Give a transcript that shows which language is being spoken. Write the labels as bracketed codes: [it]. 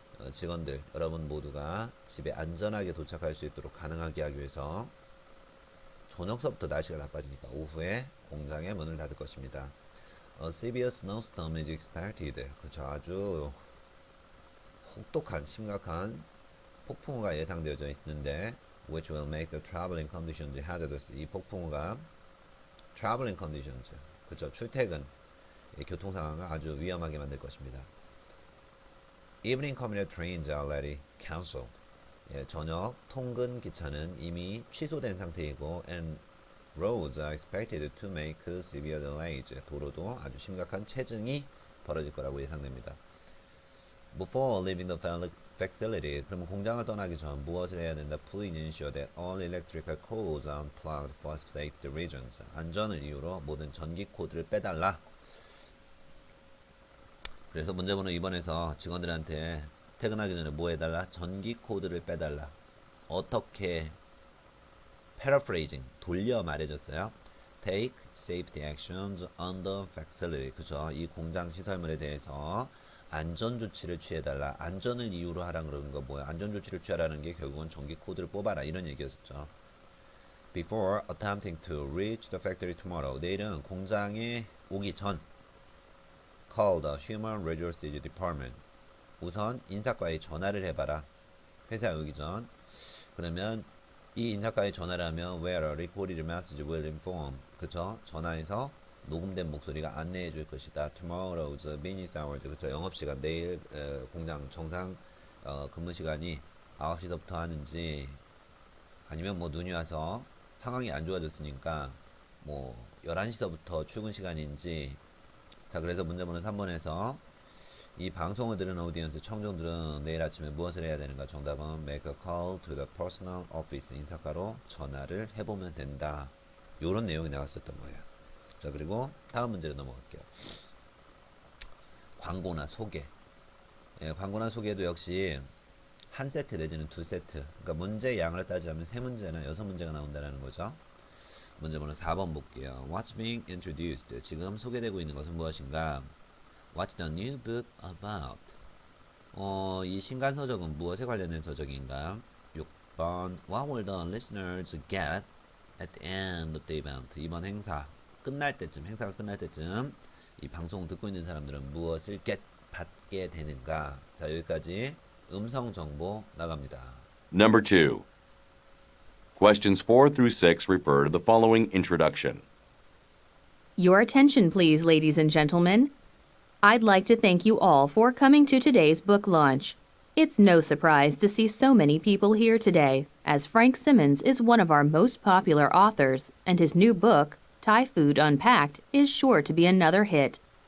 [ko] 직원들 여러분 모두가 집에 안전하게 도착할 수 있도록 가능하게 하기 위해서 저녁서부터 날씨가 나빠지니까 오후에 공장의 문을 닫을 것입니다. [en] A severe snowstorm is expected. [ko] 그렇죠. 아주 혹독한 심각한 폭풍우가 예상되어져 있는데 [en] which will make the traveling conditions hazardous. [ko] 이 폭풍우가 traveling conditions, 그렇죠. 출퇴근, 교통 상황을 아주 위험하게 만들 것입니다. [en] Evening commuter trains are already cancelled. [ko] 예, 저녁 통근 기차는 이미 취소된 상태이고 [en] and roads are expected to make severe delays. [ko] 도로도 아주 심각한 체증이 벌어질 거라고 예상됩니다. [en] Before leaving the facility, [ko] 그러면 공장을 떠나기 전 무엇을 해야 된다? [en] Please ensure that all electrical codes are unplugged for safety reasons. [ko] 안전을 이유로 모든 전기 코드를 빼달라. 그래서 문제번호 2번에서 직원들한테 퇴근하기 전에 뭐 해달라? 전기 코드를 빼달라. 어떻게 paraphrasing 돌려 말해줬어요? [en] Take safety actions on the facility. [ko] 그죠? 이 공장 시설물에 대해서 안전 조치를 취해달라. 안전을 이유로 하라 그러는 거 뭐야? 안전 조치를 취하라는 게 결국은 전기 코드를 뽑아라 이런 얘기였었죠. [en] Before attempting to reach the factory tomorrow. [ko] 내일은 공장에 오기 전 [en] call the Human Resources Department. [ko] 우선 인사과에 전화를 해봐라. 회사에 오기 전. 그러면 이 인사과에 전화를 하면 [en] where a recorded message will inform. [ko] 그쵸? 전화해서 녹음된 목소리가 안내해 줄 것이다. [en] Tomorrow's business hours. [ko] 그쵸? 영업시간. 내일 공장 정상 근무 시간이 9시부터 하는지 아니면 뭐 눈이 와서 상황이 안 좋아졌으니까 뭐 11시부터 출근 시간인지. 자, 그래서 문제번호 3번에서 이 방송을 들은 오디언스 청중들은 내일 아침에 무엇을 해야 되는가? 정답은 [en] make a call to the personal office. [ko] 인사과로 전화를 해보면 된다. 요런 내용이 나왔었던 거예요. 자, 그리고 다음 문제로 넘어갈게요. 광고나 소개. 예, 광고나 소개도 역시 한 세트 내지는 두 세트. 그러니까 문제 양을 따지자면 3문제나 6문제가 나온다는 거죠. 문제번호 4번 볼게요. [en] What's being introduced? [ko] 지금 소개되고 있는 것은 무엇인가? [en] What's the new book about? [ko] 이 신간 서적은 무엇에 관련된 서적인가? [en] 6번 What will the listeners get at the end of the event? [ko] 이번 행사 끝날 때쯤, 행사가 끝날 때쯤 이 방송 듣고 있는 사람들은 무엇을 받게 되는가? 자, 여기까지 음성 정보 나갑니다. [en] Number 2. Questions 4 through 6 refer to the following introduction. Your attention, please, ladies and gentlemen. I'd like to thank you all for coming to today's book launch. It's no surprise to see so many people here today, as Frank Simmons is one of our most popular authors, and his new book, Thai Food Unpacked, is sure to be another hit.